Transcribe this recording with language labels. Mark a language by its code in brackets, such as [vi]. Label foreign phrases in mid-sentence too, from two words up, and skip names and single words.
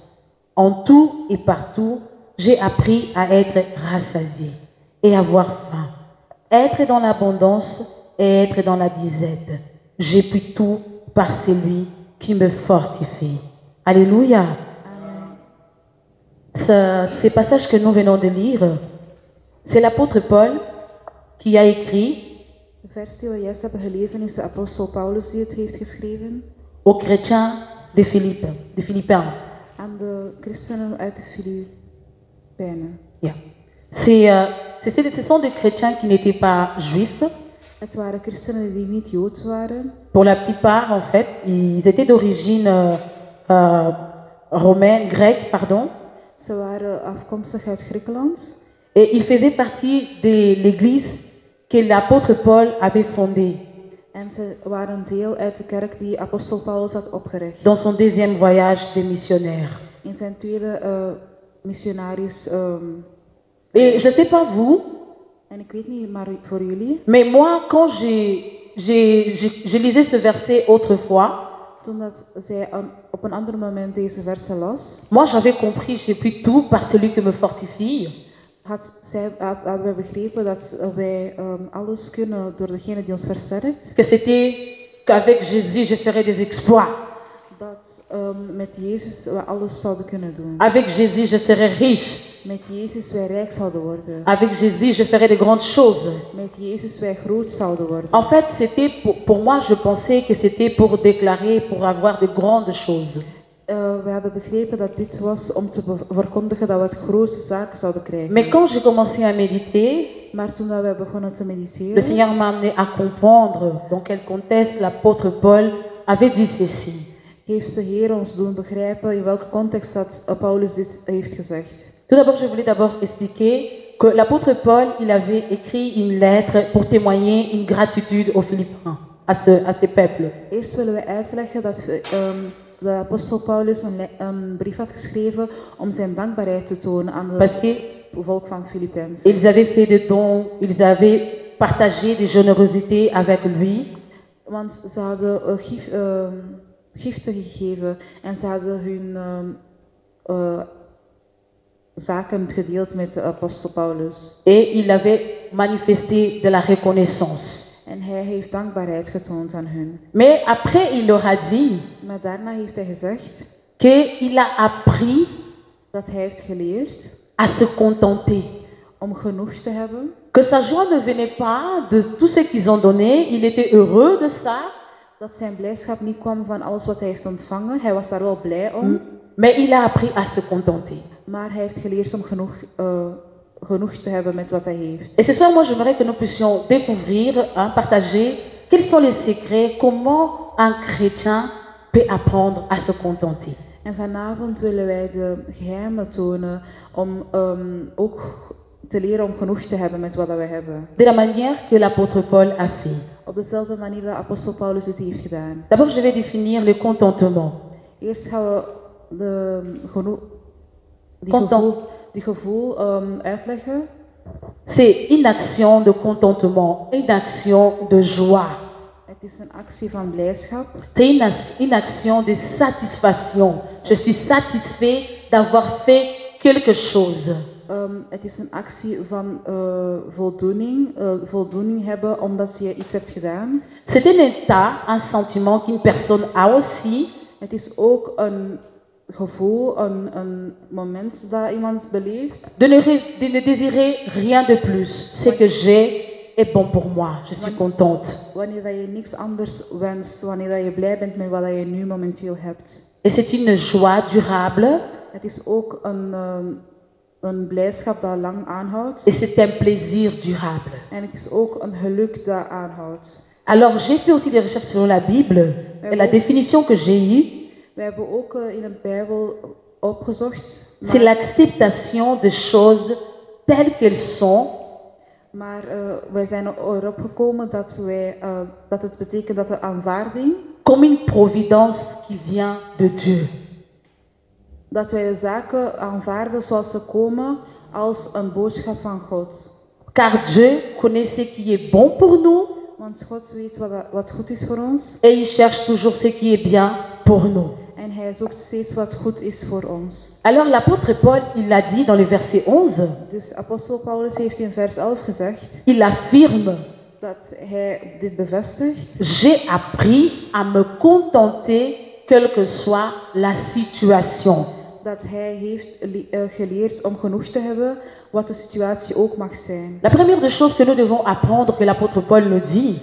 [fr] En tout et partout, j'ai appris à être rassasié et avoir faim, être dans l'abondance et être dans la disette. J'ai pu tout par celui qui me fortifie. Alléluia. Ces passages que nous venons de lire, c'est l'apôtre Paul qui a écrit [nl] De vers die we juist hebben gelezen is de apostel Paulus die het heeft geschreven [fr] aux chrétiens de Philippiens. [nl] aan de christenen uit Filipijnen. Yeah. [fr] Ce sont des chrétiens qui n'étaient pas juifs. [nl] Het waren christenen die niet Joods waren. [fr] Pour la plupart, en fait, ils étaient d'origine romaine, grecque, pardon. [nl] Ze waren afkomstig uit Griekenland. [fr] Et ils faisaient partie de l'église que l'apôtre Paul avait fondée [nl] En ze waren deel uit de kerk die apostel Paulus had opgericht. [fr] dans son deuxième voyage de missionnaire. [nl] In zijn tweede missionaris. [fr] Et je ne sais pas vous, [nl] En ik weet niet, maar voor jullie. [fr] mais moi, quand je lisais ce verset autrefois, [nl] Toen dat zij op een ander moment deze versen las, [fr] moi j'avais compris, j'ai pu tout par celui qui me fortifie. [nl] hadden wij begrepen dat wij alles kunnen door degene die ons versterkt. [fr] Que c'était qu'avec Jésus, je ferais des exploits. [nl] Dat met Jezus we alles zouden kunnen doen. [fr] Avec Jésus, je serais riche. [nl] Met Jezus wij rijk zouden worden. [fr] Avec Jésus, je ferais de grandes choses. [nl] Met Jezus wij groot zouden worden. [fr] En fait, c'était pour moi, je pensais que c'était pour déclarer, pour avoir de grandes choses. [nl] We hadden begrepen dat dit was om te verkondigen dat we het grootste zaken zouden krijgen. [fr] Mais quand j'ai commencé à méditer, [nl] Maar toen we begonnen te [fr] le [nl] mediteren, [fr] Seigneur m'a amené à comprendre dans quel contexte l'apôtre Paul avait dit ceci. [nl] heeft de Heer ons doen begrijpen in welke context dat Paulus dit heeft gezegd. [fr] Tout d'abord, je voulais d'abord expliquer que l'apôtre Paul, il avait écrit une lettre pour témoigner une gratitude aux Philippiens, à ce peuple. [nl] Eerst willen we uitleggen dat de apostel Paulus een brief had geschreven om zijn dankbaarheid te tonen aan [fr] Parce que [nl] het volk van Filipijnen. [fr] ils avaient fait des dons, ils avaient partagé des générosités avec lui. [nl] Want ze hadden giften gegeven en ze hadden hun zaken gedeeld met de apostel Paulus. [fr] Et il avait manifesté de la reconnaissance. [nl] En hij heeft dankbaarheid getoond aan hun. [fr] Mais après, il leur a dit [nl] Maar daarna heeft hij gezegd [fr] qu'il a appris [nl] dat hij heeft geleerd [fr] à se contenter. [nl] om genoeg te hebben. [fr] Que sa joie ne venait pas de tout ce qu'ils ont donné, il était heureux de ça. [nl] Dat zijn blijdschap niet kwam van alles wat hij heeft ontvangen. Hij was daar wel blij om. [fr] Mais il a appris à se contenter. [nl] Maar hij heeft geleerd om genoeg te hebben met wat hij heeft. [fr] Et ce soir, moi, j'aimerais que nous puissions découvrir, partager quels sont les secrets, comment un chrétien peut apprendre à se contenter. [nl] En vanavond willen wij de geheimen tonen om ook te leren om genoeg te hebben met wat wij hebben. [fr] De la manière que l'apôtre Paul a fait. [nl] Op dezelfde manier dat apostel Paulus dit heeft gedaan. [fr] D'abord, je vais définir le contentement. [nl] Eerst gaan we die gevoel uitleggen. [fr] C'est une action de contentement, une action de joie. [nl] Het is een actie van blijdschap. [fr] C'est une action de satisfaction. Je suis satisfait d'avoir fait quelque chose. [nl] Het is een actie van voldoening hebben omdat je iets hebt gedaan. [fr] C'est un état, un sentiment qu'une personne a aussi. [nl] Het is ook een gevoel, een moment dat iemand beleeft. [fr] De ne désirer rien de plus. Ce que j'ai est bon pour moi. Je suis contente. [nl] Wanneer je niks anders wenst, wanneer je blij bent met wat je nu momenteel hebt. [fr] Et c'est une joie durable. [nl] Het is ook een blijdschap dat lang aanhoudt. [fr] Et c'est un plaisir durable. [nl] En het is ook een geluk dat aanhoudt. [fr] Alors j'ai fait aussi des recherches selon la Bible. Et la définition que j'ai eue, [nl] We hebben ook in de Bijbel opgezocht. [fr] c'est l'acceptation de choses telles qu'elles sont, [nl] Maar wij zijn erop gekomen dat het betekent dat de aanvaarding, [fr] comme une providence qui vient de Dieu. [nl] dat wij de zaken aanvaarden zoals ze komen als een boodschap van God. [fr] Car Dieu connaît ce qui est bon pour nous [nl] Want God weet wat goed is voor ons [fr] et il cherche toujours ce qui est bien pour nous. [nl] en hij zoekt steeds wat goed is voor ons. [fr] Alors l'apôtre Paul, il l'a dit dans le verset 11, [nl] Dus apostel Paulus heeft in vers 11 gezegd [fr] il affirme: [nl] dat hij dit bevestigt. [fr] j'ai appris à me contenter quelle que soit la situation. [nl] Dat hij heeft geleerd om genoeg te hebben, wat de situatie ook mag zijn. [fr] La première des choses que nous devons apprendre, que l'apôtre Paul nous dit,